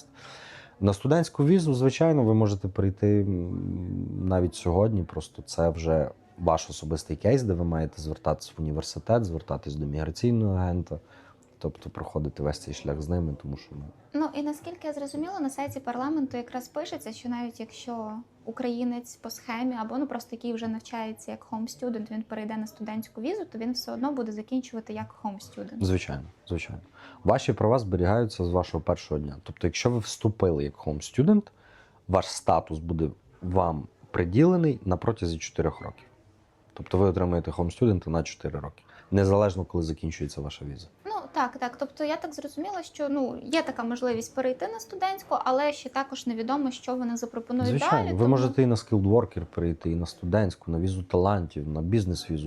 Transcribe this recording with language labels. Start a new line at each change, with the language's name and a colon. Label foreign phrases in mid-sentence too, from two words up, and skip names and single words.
Ukrainian: На студентську візу, звичайно, ви можете прийти навіть сьогодні, просто це вже ваш особистий кейс, де ви маєте звертатися в університет, звертатись до міграційного агента, тобто проходити весь цей шлях з ними, тому що... Ну і наскільки я зрозуміла, на сайті парламенту якраз пишеться, що навіть якщо українець по схемі або просто який вже навчається як
English: home student,
Ukrainian: він перейде на студентську візу, то він все одно буде закінчувати як
English: home student.
Ukrainian: Звичайно, звичайно. Ваші права зберігаються з вашого першого дня. Тобто, якщо ви вступили як
English: home student,
Ukrainian: ваш статус буде вам приділений на протязі 4 років. Тобто ви отримуєте
English: home student
Ukrainian: на 4 роки. незалежно коли закінчується ваша віза. Ну так. Тобто я так зрозуміла, що є така можливість перейти на студентську, але ще також невідомо, що вони запропонують Звичайно, далі. ви можете і на
English: skilled worker
Ukrainian: перейти, і на студентську, на візу талантів, на бізнес-візу.